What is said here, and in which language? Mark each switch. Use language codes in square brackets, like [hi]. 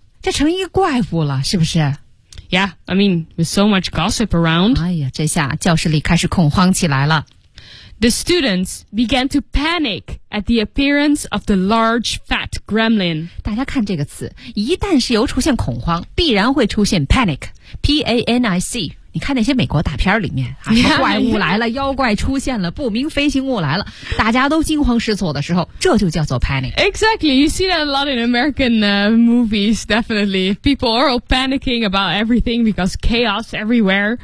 [zh] 这成一个怪物了，是不是 [en] ？Yeah, I mean, with so much gossip around. [zh] 哎呀，这下教室里开始恐慌起来了。 [en] The students began to panic at the appearance of the large fat. Gremlin. [zh] 大家看这个词，一旦是有出现恐慌，必然会出现 panic, P-A-N-I-C. 你看那些美国大片里面，啊、 [en] yeah, [zh] 怪物来了， yeah. 妖怪出现了，不明飞行物来了，大家都惊慌失措的时候，这就叫做 panic. [en] Exactly, you see that a lot in American movies. Definitely, people are all panicking about everything because chaos everywhere.